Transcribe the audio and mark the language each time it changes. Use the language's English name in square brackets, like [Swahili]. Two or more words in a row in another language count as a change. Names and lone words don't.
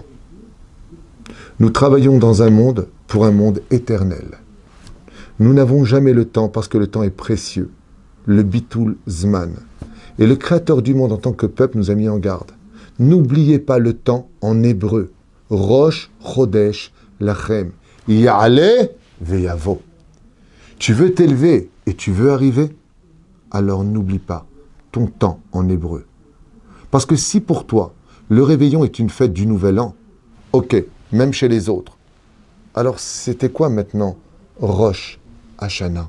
[French] Nous travaillons dans un monde pour un monde éternel. Nous n'avons jamais le temps parce que le temps est précieux. [Hebrew] Le ביטול זמן. [French] Et le Créateur du monde en tant que peuple nous a mis en garde. N'oubliez pas le temps en hébreu. [Hebrew] ראש חודש לכם יעלה ויבוא. [French] Tu veux t'élever et tu veux arriver? Alors n'oublie pas ton temps en hébreu. Parce que si pour toi, le réveillon est une fête du Nouvel An, ok, même chez les autres, alors c'était quoi maintenant Rosh Hashanah?